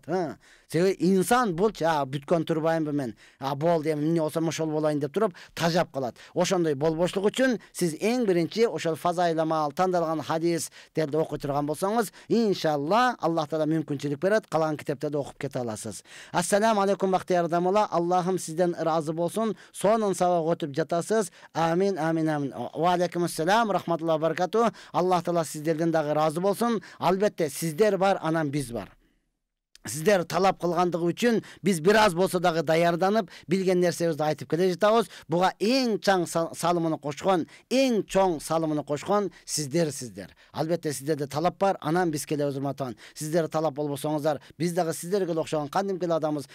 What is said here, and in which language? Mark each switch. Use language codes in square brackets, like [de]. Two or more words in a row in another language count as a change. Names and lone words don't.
[ky] Себеби инсан булчу, бүткөн турбайынбы мен, болду, эми эмне болсом ошол болайын деп туруп тажап калат. Ошондой болбошлук үчүн сиз эң birinci ошол фазаилама тандалган хадистерди окуй турган болсоңуз, иншалла Аллах Таала мүмкүнчүлүк берет, калган китептерди окуп кете аласыз. [ar] السلام عليكم [ky] бактыяр адамдар. Аллахым сизден ыраазы болсун. Сонун сабак өтүп жатасыз. Амин, амин, амин. [ar] وعليكم السلام رحمة الله بركاته. [ky] Аллах Таала сиздерден дагы ыраазы болсун. Албетте сиздер бар, анан биз бар. Сиздер талап кылгандыгы үчүн биз бир аз болсо дагы даярданып, билген нерсебизди айтып келе жатабыз. Буга эң чоң салымын кошкон сиздер. Албетте сиздерде талап бар, анан биз келебиз урматтан. Сиздер талап болбосоңуздар, биз дагы сиздерге окшогон кандимкил адамбыз.